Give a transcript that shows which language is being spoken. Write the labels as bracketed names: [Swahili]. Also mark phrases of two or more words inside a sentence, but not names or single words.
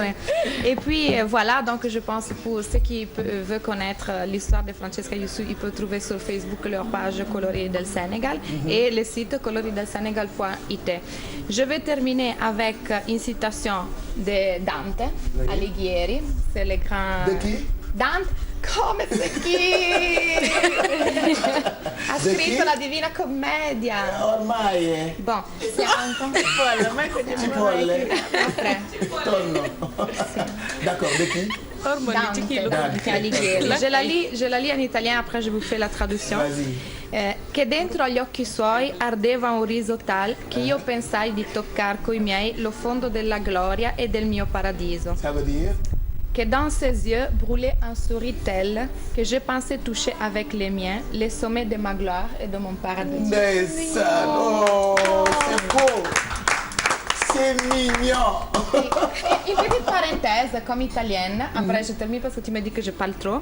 [French] Et puis, voilà, donc je pense pour ceux qui veulent connaître l'histoire de Francesca Youssou, ils peuvent trouver sur Facebook leur page Colori del Sénégal et le site coloridelsenegal.it. Je vais terminer avec une citation de Dante Alighieri. C'est le grand... De qui? Dante, come c'est qui? [Italian] Ha scritto la Divina Commedia. Ormai. [French] Bon, c'est un après. D'accord, de qui? Dante Alighieri. Je la lis en italien, après je vous fais la traduzione. [Italian] Che dentro agli occhi suoi ardeva un riso tal che io pensai di toccar coi miei lo fondo della gloria e del mio paradiso. [French] Ça veut dire? Que dans ses yeux brûlait un sourire tel que je pensais toucher avec les miens les sommets de ma gloire et de mon paradis. Mais ça, oh, c'est beau! C'est mignon! Une petite parenthèse, comme italienne, après je termine parce que tu me dis que je parle trop.